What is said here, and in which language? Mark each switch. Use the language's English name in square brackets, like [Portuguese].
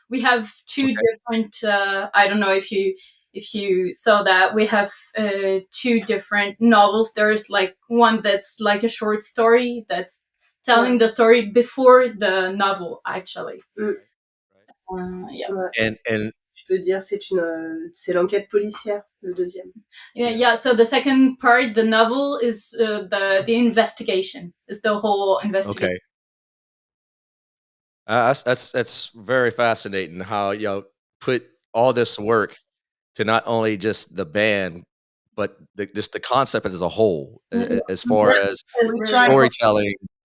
[English] We have two different. I don't know if you saw that. We have two different novels. There's like one that's like a short story that's telling the story before the novel, actually. Yeah. And [French] Je peux dire, c'est l'enquête policière, le deuxième. [English] Yeah. So the second part, the novel, is the investigation. Is the whole investigation. okay. That's very fascinating how put all this work to not only just the band, but just the concept as a whole, as far as storytelling.